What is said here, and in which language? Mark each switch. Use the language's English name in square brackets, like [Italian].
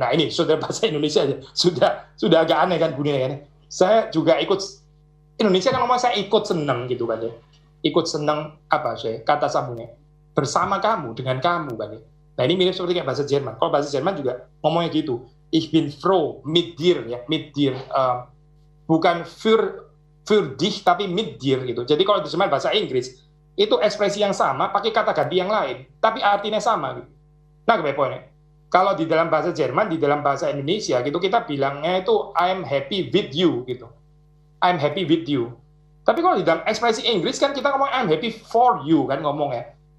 [Indonesian] Nah ini sudah bahasa Indonesia aja sudah agak aneh kan bunyinya kan. Saya juga ikut Indonesia kan ngomong saya ikut senang gitu kan ya. Ikut senang kata sambungnya bersama kamu, dengan kamu kan ya. Nah ini mirip seperti kayak bahasa Jerman. Kalau bahasa Jerman juga ngomongnya gitu. [German] Ich bin froh mit dir [Indonesian] ya, [German] mit dir. [Indonesian] Bukan [German] für dich [Indonesian] tapi [German] mit dir [Indonesian] gitu. Jadi kalau diterjemahkan bahasa Inggris itu ekspresi yang sama pakai kata ganti yang lain, tapi artinya sama gitu. Nah, poinnya. Kalau di dalam bahasa Jerman, di dalam bahasa Indonesia gitu kita bilangnya itu [English] I'm happy with you [Indonesian] gitu. [English] I'm happy with you. [Indonesian] Tapi kalau di dalam ekspresi Inggris kan kita ngomong [English] I'm happy for you [Indonesian] kan ngomongnya.